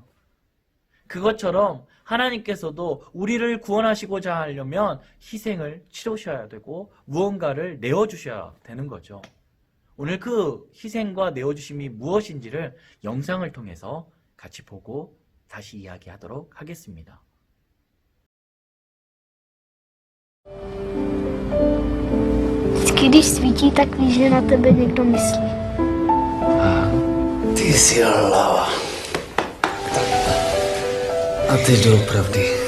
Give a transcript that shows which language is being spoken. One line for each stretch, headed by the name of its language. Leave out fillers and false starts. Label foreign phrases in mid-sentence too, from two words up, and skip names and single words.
Korean: 그것처럼 하나님께서도 우리를 구원하시고자 하려면 희생을 치르셔야 되고 무언가를 내어주셔야 되는 거죠. 오늘 그 희생과 내어주심이 무엇인지를 영상을 통해서 같이 보고 다시 이야기하도록 하겠습니다.
Czech: Vždycky, když svítí, tak víš, že na tebe někdo myslí. Ty jsi hlava. A teď doopravdy.